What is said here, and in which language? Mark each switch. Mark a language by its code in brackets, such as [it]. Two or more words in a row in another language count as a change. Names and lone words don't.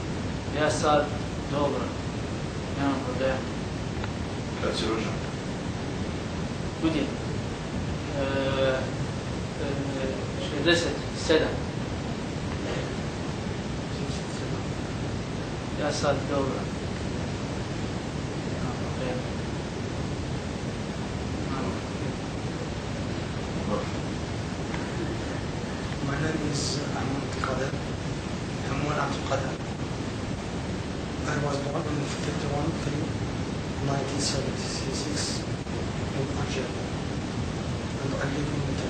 [bs] Ja sad dobro, nemam problema. Kad si rođen? Budin. 67. Ja sad dobro. [en] My name is Ahmed Qadir. Hammoun Abdul Qadir. I was born on 1976 in Algeria, and I live in Italy.